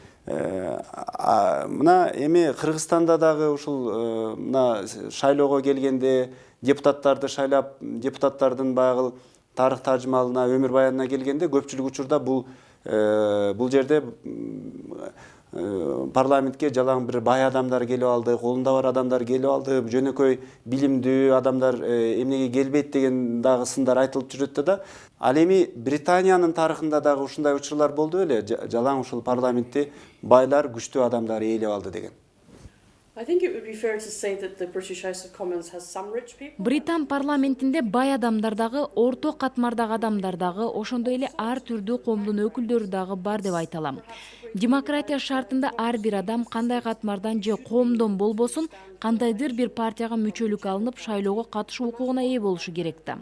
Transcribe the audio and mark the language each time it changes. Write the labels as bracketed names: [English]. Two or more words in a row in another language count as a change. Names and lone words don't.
[Kyrgyz] Мына эми Кыргызстанда дагы ушул мына шайлоого келгенде депутаттарды шайлап, депутаттардын баягы тарых тажмалына, өмүр баянына келгенде көпчүлүк учурда бул жерде парламентке жалаң бир бай адамдар келип алды, колунда бар адамдар келип алды, жөнөкөй билимдүү адамдар эмнеге келбейт деген дагы сындар айтылып жүрөт да. Ал эми Британиянын тарыхында дагы ушундай учурлар болду беле? Жалаң ушул парламентти байлар, күчтүү адамдар ээлеп алды деген. [English] I think it would be fair to say that the British House of Commons has some rich people. [Kyrgyz] Британ парламентинде бай адамдар дагы, орто катмардагы адамдар дагы, ошондой эле ар түрдүү коомдун өкүлдөрү дагы бар деп айта алам. Демократия шартында ар бир адам кандай катмардан же коомдон болбосун, кандайдыр бир партияга мүчөлүк алынып, шайлоого катышуу укугуна ээ болушу керек да.